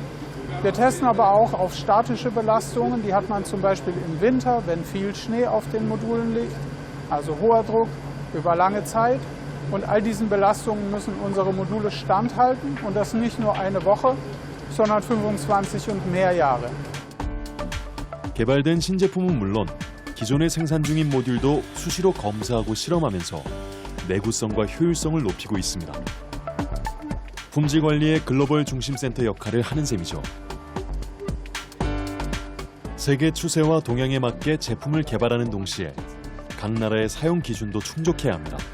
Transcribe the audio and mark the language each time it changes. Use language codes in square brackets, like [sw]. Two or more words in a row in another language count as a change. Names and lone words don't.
[de] Wir testen aber auch auf statische Belastungen, die hat man zum Beispiel im Winter, wenn viel Schnee auf den Modulen liegt, also hoher Druck über lange Zeit. Und all diesen Belastungen müssen unsere Module standhalten und das nicht nur eine Woche, sondern 25 und mehr Jahre. [ko] 개발된 신제품은 물론 기존에 생산 중인 모듈도 수시로 검사하고 실험하면서 내구성과 효율성을 높이고 있습니다. 품질 관리의 글로벌 중심센터 역할을 하는 셈이죠. 세계 추세와 동향에 맞게 제품을 개발하는 동시에 각 나라의 사용 기준도 충족해야 합니다.